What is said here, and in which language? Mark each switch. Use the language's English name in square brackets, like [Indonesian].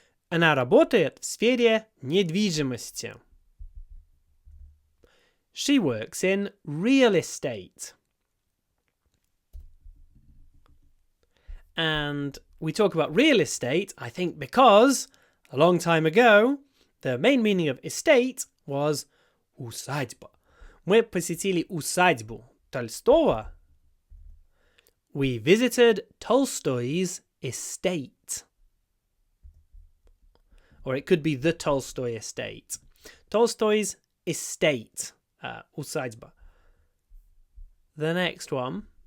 [Russian] Она работает в сфере недвижимости. [English] She works in real estate. And we talk about real estate, I think, because a long time ago, the main meaning of estate was усадьба. [Russian] Мы посетили усадьбу Толстого. [English] We visited Tolstoy's estate. Or it could be the Tolstoy estate. Tolstoy's estate. Усадьба. The next one.